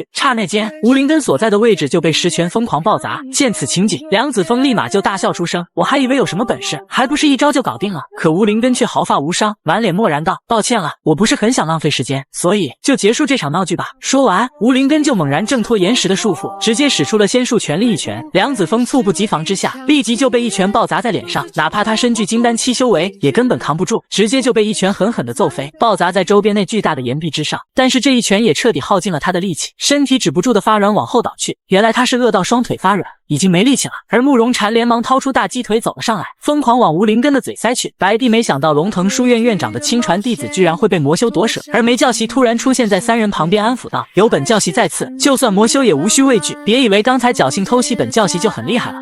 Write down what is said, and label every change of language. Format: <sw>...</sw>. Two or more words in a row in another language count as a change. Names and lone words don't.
<zh>剎那間，吳林根所在的位置就被石拳瘋狂暴砸。見此情景，梁子峰立馬就大笑出聲：我還以為有什麼本事，還不是一招就搞定了。可吳林根卻毫髮無傷，滿臉漠然道：抱歉了，我不是很想浪費時間，所以就結束這場鬧鬧劇吧。說完，吳靈根就猛然掙脫岩石的束缚，直接使出了仙术全力一拳。梁子峰猝不及防之下，立即就被一拳暴砸在脸上，哪怕他身具金丹7修為，也根本扛不住，直接就被一拳狠狠地揍飞，暴砸在周邊那巨大的岩壁之上。但是这一拳也徹底耗盡了他的力氣，身體止不住的發軟往後倒去。原來他是餓到雙腿發軟，已經沒力氣了。而慕容禪連忙掏出大雞腿走了上來，瘋狂往吳靈根的嘴塞去。白帝沒想到龍騰書院院長的親傳弟子居然會被魔修奪舍，而梅教習突然出現在三人旁邊安撫道：有本教習在此，就算魔修也無需畏懼，別以為剛才僥倖偷襲本教習就很厲害了。</zh>